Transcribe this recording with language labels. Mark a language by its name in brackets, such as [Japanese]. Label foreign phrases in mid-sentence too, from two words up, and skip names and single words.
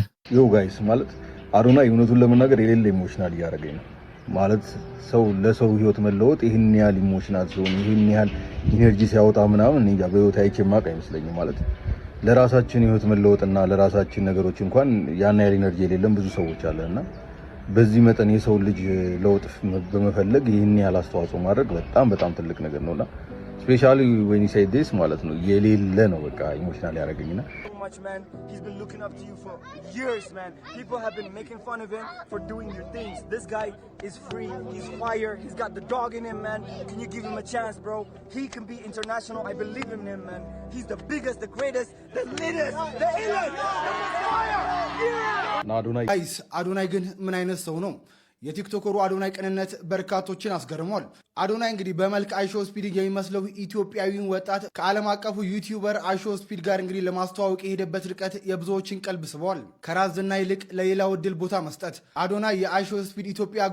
[English] yo guys [Amharic] ማለት አዶናይ እውነቱን ለመናገር የሌለ ኢሞሽናል እያደረገኝ ነው ማለት ሰው ለሰው ህይወት መለወጥ ይሄን ያህል ኢሞሽናል ሲሆን ይሄን ያህል ኢነርጂ ሲያወጣ ምናምን እንጃ በህይወት አይቼ ማቅ አይመስለኝም። ማለት ለራሳችን ህይወት መለወጥና ለራሳችን ነገሮች እንኳን ያን ያህል ኢነርጂ የሌለም ብዙ ሰዎች አለና በዚህ መጠን የሰው ልጅ ለውጥ በመፈለግ ይሄን ያህል አስተዋጽኦ ማድረግ በጣም ትልቅ ነገር ነውና [English] specially when you say this [Amharic] ማለት ነው የሌለ ነው በቃ ኢሞሽናል ያደረገኝና [English] man. He's been looking up to you for years, man. People have been making fun of him for doing your things. This guy is free. He's fire. He's got the dog in him, man. Can you give him a chance, bro? He can be international. I believe in him, man. He's the biggest, the greatest, the latest, the illest, the Messiah. Yeah! Guys, [Amharic] አዶናይ ግን ምን አይነት ሰው ነው? የቲክቶከሩ አዶናይ ቅንነት በርካቶችን አስገርሟል። አዶናይ እንግዲህ በመልክ አይሾ ስፒድ የሚመስለው ኢትዮጵያዊውን ወጣት ከዓለም አቀፉ ዩቲዩበር አይሾ ስፒድ ጋር እንግዲህ ለማስተዋወቅ የሄደበት ርቀት የብዙዎችን ቀልብ ስቧል። ከራስ ዝና ይልቅ ለሌላው እድል ቦታ መስጠት። አዶናይ የአይሾ ስፒድ ኢትዮጵያ